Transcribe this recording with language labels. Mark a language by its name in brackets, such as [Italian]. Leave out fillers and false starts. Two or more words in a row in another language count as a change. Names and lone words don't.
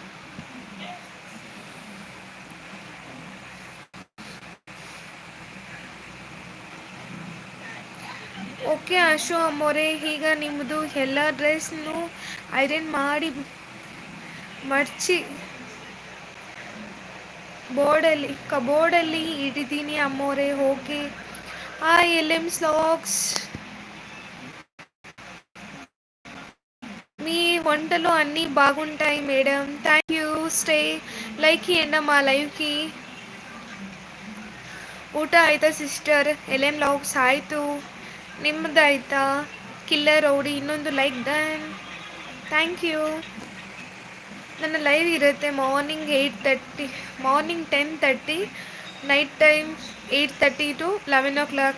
[Kannada] ಓಕೆ ಆಶು ಅಮ್ಮೋರೆ, ಈಗ ನಿಮ್ಮದು ಎಲ್ಲ ಡ್ರೆಸ್ನು ಐರನ್ ಮಾಡಿ ಮಡ್ಚಿ ಕಬೋರ್ಡಲ್ಲಿ ಇಟ್ಟಿದ್ದೀನಿ ಅಮ್ಮೋರೆ. [English] Okay. Hi LM ಸ್ಲಾಕ್ಸ್, [Telugu] మీ వంటలు అన్నీ బాగుంటాయి మేడం. [English] thank you. stay like [Telugu] ఇవ్వండి మా లైవ్కి. [Kannada] ಊಟ ಆಯ್ತಾ ಸಿಸ್ಟರ್? LM ಲಾಗ್ಸ್ ಆಯಿತು, ನಿಮ್ಮದು ಆಯಿತಾ? [English] ಕಿಲ್ಲರ್ ರೌಡಿ ಇನ್ನೊಂದು like done. Thank you. [Kannada] ನನ್ನ ಲೈವ್ ಇರುತ್ತೆ ಮಾರ್ನಿಂಗ್ 8:30, ಮಾರ್ನಿಂಗ್ 10:30, [English] night time [Kannada] 8:30 [English] to 11 o'clock.